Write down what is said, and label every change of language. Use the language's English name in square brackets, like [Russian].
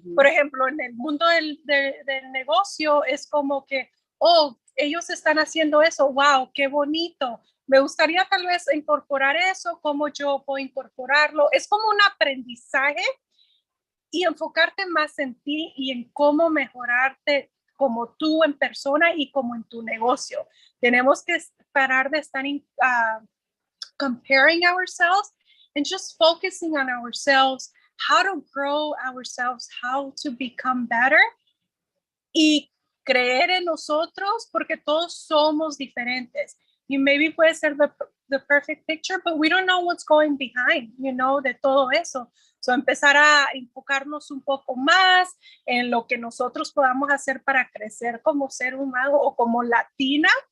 [Spanish] Por ejemplo, en el mundo del negocio es como que, oh, ellos están haciendo eso, wow, qué bonito. Me gustaría tal vez incorporar eso, cómo yo puedo incorporarlo. Es como un aprendizaje, y enfocarte más en ti y en cómo mejorarte como tú en persona y como en tu negocio. Tenemos que parar de estar [English] comparing ourselves, and just focusing on ourselves, how to grow ourselves, how to become better. Y [Spanish] creer en nosotros porque todos somos diferentes. [English] Y maybe [Spanish] puede ser [English] the perfect picture, but we don't know what's going behind, [Spanish] de todo eso. So, empezar a enfocarnos un poco más en lo que nosotros podamos hacer para crecer como ser humano o como latina.